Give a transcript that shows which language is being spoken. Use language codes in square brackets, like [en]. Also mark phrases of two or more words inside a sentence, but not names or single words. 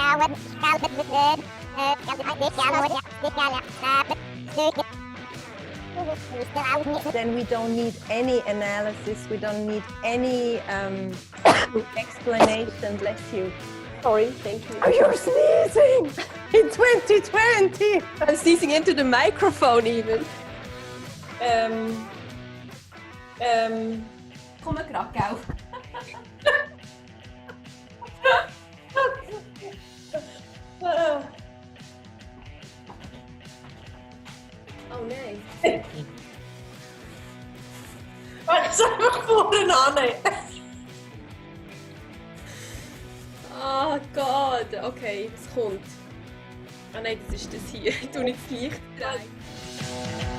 [en] Then we don't need any analysis, we don't need any explanation. Bless you. Sorry, thank you. Oh, you're sneezing in 2020. I'm sneezing into the microphone even. [nl] Kom maar Krakau. Oh nee. Wat zijn we voor een Anne? [de] Oh Gott, okay, es kommt. Ah nein, das ist das hier. Ich tue nicht das Licht rein.